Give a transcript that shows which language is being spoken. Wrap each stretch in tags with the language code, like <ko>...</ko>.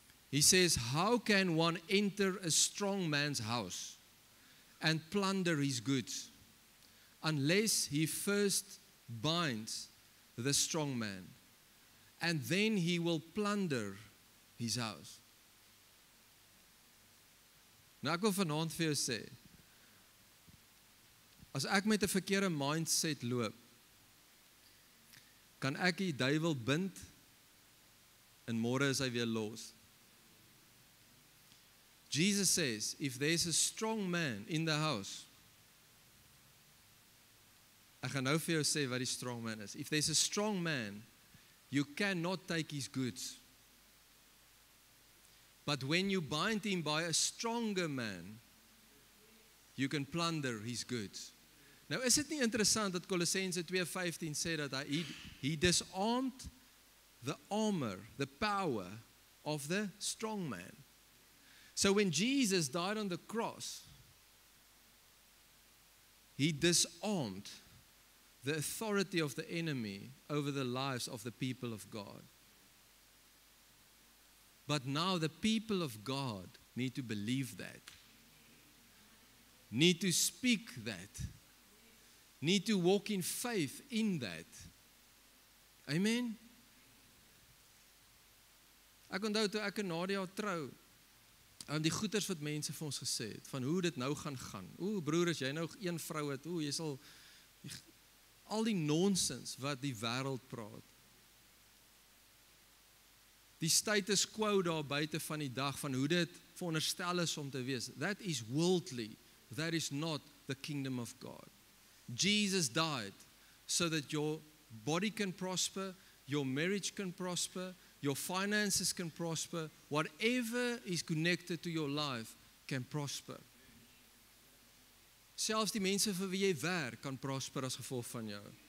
<en>He says, how can one enter a strong man's house and plunder his goods, unless he first binds the strong man, and then he will plunder his house.</en> <af>Nou ek wil vanaand vir jou sê, as ek met 'n verkeerde mindset loop, kan ek die duiwel bind, en môre is hy weer los.</af> <en>Jesus says, if there's a strong man in the house,</en> <af>ek gaan nou vir jou sê wat die</af> <en>strong man is. If there's a strong man, you cannot take his goods. But when you bind him by a stronger man, you can plunder his goods.</en> <af>Nou is dit nie interessant dat Kolossense 2:15 sê dat</af> <en>he disarmed the armor, the power of the strong man. So when Jesus died on the cross, he disarmed the authority of the enemy over the lives of the people of God. But now the people of God need to believe that, need to speak that, need to walk in faith in that. Amen?</en> <af>Ek onthou toe ek en Nadia trou, die goeders wat mense vir ons gesê het, van hoe dit nou gaan. Broer, as jy nou een vrou het, jy sal, al die nonsens wat die wêreld praat. Die status quo daar buite van die dag, van hoe dit veronderstel is om te wees,</af> <en>that is worldly, that is not the kingdom of God. Jesus died so that your body can prosper, your marriage can prosper, your finances can prosper, whatever is connected to your life can prosper.</en> <af>Selfs die mense vir wie jy werk kan prosper as gevolg van jou.</af>